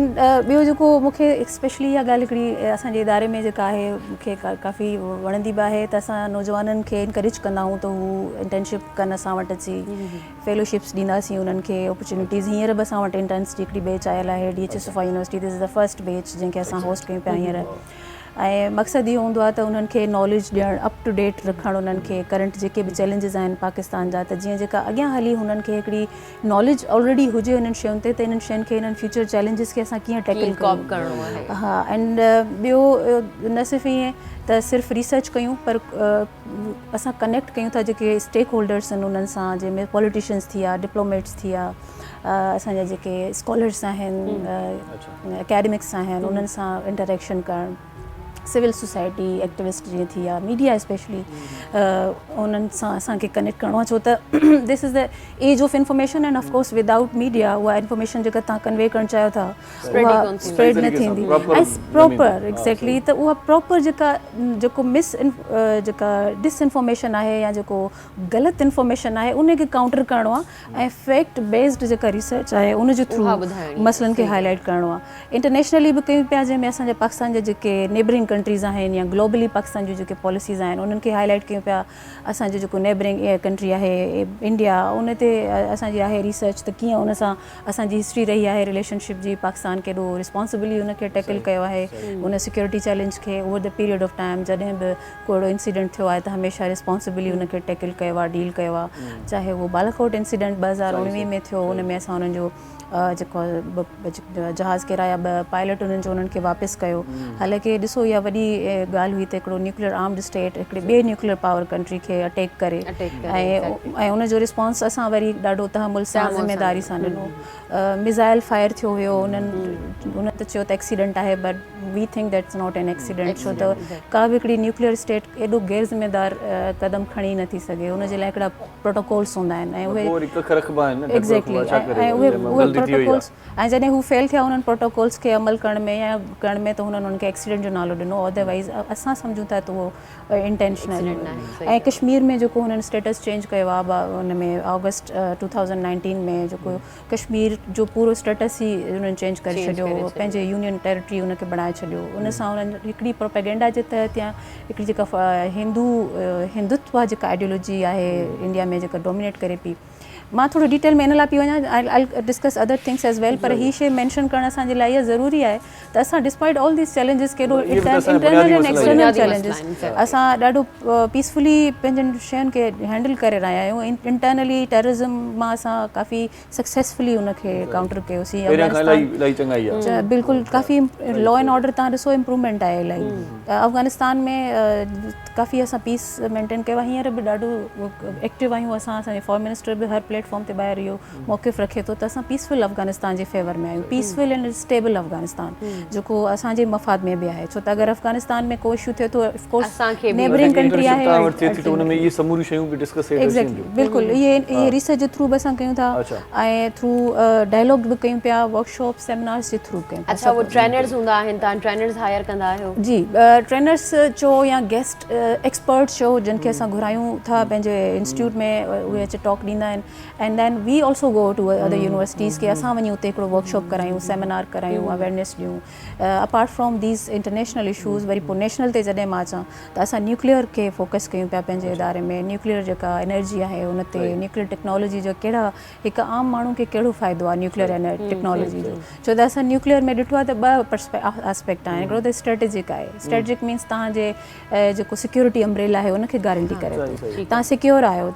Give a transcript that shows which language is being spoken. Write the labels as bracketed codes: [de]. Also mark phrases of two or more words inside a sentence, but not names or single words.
[sd] एंड ॿियो जेको मूंखे स्पेशली इहा ॻाल्हि हिकिड़ी असांजे इदारे में जेका आहे मूंखे काफ़ी वणंदी बि आहे त असां नौजवाननि खे इनकरेज कंदा आहियूं त हू इंटर्नशिप कनि असां वटि अची, फेलोशिप्स ॾींदासीं उन्हनि खे, अपॉर्चुनिटीज़। हींअर बि असां वटि इंटर्न्स जी हिकिड़ी बैच आयल आहे DHS यूनिवर्सिटी, [en] this is the first batch [sd] जंहिंखे असां होस्ट कयूं पिया हींअर। ऐं मक़सदु इहो हूंदो आहे त उन्हनि खे नॉलेज ॾियणु, [en] up to date [sd] रखणु उन्हनि खे, करंट जेके बि चैलेंजिस आहिनि पाकिस्तान जा, त जीअं जेका अॻियां हली हुननि खे हिकिड़ी नॉलेज ऑलरेडी हुजे इन्हनि शयुनि ते, त इन्हनि शयुनि खे, इन्हनि [en] future challenges [sd] खे असां कीअं टैकल करणो आहे। हा, एंड ॿियो न सिर्फ़ु ईअं त सिर्फ़ु रिसर्च कयूं पर असां कनेक्ट कयूं था जेके [en] stake holders [sd] आहिनि उन्हनि सां, जंहिंमें पॉलिटिशियंस थी विया, डिप्लोमेट्स थी विया, असांजा जेके स्कॉलर्स आहिनि, एकेडमिक्स आहिनि, उन्हनि सां इंटरेक्शन करणु, [en] civil society activist [sd] जीअं थी विया, मीडिया स्पेशली उन्हनि सां असांखे कनेक्ट करिणो आहे, छो त [en] this is the age of information and of course without media [sd] उहा इंफॉर्मेशन जेका तव्हां कन्वे करणु चाहियो था उहा स्प्रेड न थींदी ऐं [en] proper exactly. [sd] त उहा प्रॉपर जेको जेका डिसइंफॉर्मेशन आहे या जेको ग़लति इंफॉर्मेशन आहे उनखे काउंटर करिणो आहे ऐं [en] fact based [sd] जेका रिसर्च आहे उनजे थ्रू मसइलनि खे हाईलाइट करिणो आहे। इंटरनेशनली बि कयूं पिया, जंहिंमें असांजे पाकिस्तान जा जेके [en] neighbouring countries [sd] आहिनि या ग्लोबली पाकिस्तान जूं जेके पॉलिसीज़ आहिनि उन्हनि खे हाईलाइट कयूं पिया। असांजो जेको [en] neighbouring country [sd] आहे इंडिया, उन ते असांजी आहे रिसर्च त कीअं उन सां असांजी हिस्ट्री रही आहे रिलेशनशिप जी, पाकिस्तान केॾो रिस्पॉन्सिबली उनखे टैकल कयो आहे, उन सिक्योरिटी चैलेंज खे [en] over the period of time. [sd] जॾहिं बि को अहिड़ो इंसिडेंट थियो आहे त हमेशह रिस्पॉन्सिबली उनखे टैकल कयो आहे, डील कयो आहे, चाहे उहो बालाकोट इंसिडेंट 2019 में थियो, उन में असां उन्हनि जो जेको जहाज़ किराया पायलट उन्हनि जो उन्हनि खे वापसि कयो। हालांकि ॾिसो इहा वॾी ॻाल्हि हुई त हिकिड़ो [en] nuclear armed state [sd] हिकिड़े ॿिए [en] nuclear power country [sd] खे अटैक करे ऐं उनजो रिस्पॉन्स असां वरी ॾाढो तहमुल सां ज़िम्मेदारी सां ॾिनो। मिज़ाइल फायर थियो हुयो, उन त चयो त एक्सीडेंट आहे, [en] but we think that's not an accident, [sd] छो त का बि हिकिड़ी [en] nuclear state [sd] एॾो गैर ज़िम्मेदार क़दम खणी नथी सघे, उनजे लाइ हिकिड़ा प्रोटोकॉल्स हूंदा आहिनि ऐं उहे एग्जैक्टली ऐं उहे प्रोटोकॉल्स ऐं जॾहिं हू फेल थिया उन्हनि प्रोटोकॉल्स खे अमल करण में या करण में त हुननि उनखे एक्सीडेंट जो नालो ॾिनो, अदरवाइज़ असां सम्झूं था त उहो इंटेंशनल। ऐं कश्मीर में जेको हुननि [en] status change [sd] कयो आहे उन में अगस्त 2019 में जेको कश्मीर जो पूरो स्टेटस ई उन्हनि चेंज करे छॾियो, पंहिंजे [en] union territory [sd] उनखे बणाए छॾियो। उन सां उन्हनि हिकिड़ी प्रोपेगेंडा जे तहत या हिकिड़ी जेका हिंदुत्व जेका आइडियोलॉजी आहे इंडिया में जेका डोमिनेट करे पई, मां थोरो डिटेल में इन लाइ पई वञा, [en] I discuss other things as well, [sd] पर हीअ शइ मैंशन करणु असांजे लाइ इहा ज़रूरी आहे त असां [en] despite all these challenges, [sd] केॾो [en] internal and external challenges, [sd] असां ॾाढो पीसफुली पंहिंजनि शयुनि खे हैंडल करे रहिया आहियूं। [en] internally terrorism [sd] मां असां काफ़ी सक्सेसफुली उनखे काउंटर कयोसीं, बिल्कुलु काफ़ी [en] law and order [sd] तव्हां ॾिसो इम्प्रूवमेंट आहे इलाही। अफ़गानिस्तान में काफ़ी असां पीस मेंटेन कयो आहे, हींअर बि ॾाढो एक्टिव आहियूं असां, असांजे [en] foreign minister [sd] बि हर प्लेटफॉर्म ते ॿाहिरि इहो मौक़िफ़ रखे थो त असां पीसफुल अफ़गानिस्तान जे फेवर में आहियूं, [en] peaceful and stable [sd] अफ़गानिस्तान जेको असांजे मफ़ाद में बि आहे। छो त अगरि अफ़गानिस्तान में को इशू थिए थो [en] of course neighbouring country [sd] आहे एग्जैक्टली बिल्कुलु इहे रिसर्च जे थ्रू बि असां कयूं था ऐं थ्रू डायलॉग बि कयूं पिया, [en] workshop seminars [sd] जे थ्रू कयूं। अच्छा, वो ट्रेनर्स हूंदा आहिनि, तव्हां ट्रेनर्स हायर कंदा आहियो? जी, ट्रेनर्स चओ या [en] guest experts [sd] चओ जिन खे असां घुरायूं था पंहिंजे इंस्टीट्यूट में, उहे अची टॉक ॾींदा आहिनि [en] and then we also go to other universities [sd] के असां वञी उते हिकिड़ो वर्कशॉप करायूं, सेमिनार करायूं, अवेयरनेस ॾियूं। [en] apart from these international issues [sd] वरी पोइ नेशनल ते जॾहिं मां अचां त असां न्यूक्लियर खे फोकस कयूं पिया पंहिंजे इदारे में। न्यूक्लियर जेका एनर्जी आहे उन ते, [en] nuclear technology [sd] जो कहिड़ा हिकु आम माण्हू खे कहिड़ो फ़ाइदो आहे [en] nuclear technology [sd] जो। छो त असां न्यूक्लियर में ॾिठो आहे त ॿ एस्पेक्ट आहिनि। हिकिड़ो त स्ट्रेटेजिक आहे, [en] strategic means [sd] तव्हांजे जेको [en] security umbrella [sd] आहे उनखे गारंटी करे थो, तव्हां सिक्योर आहियो।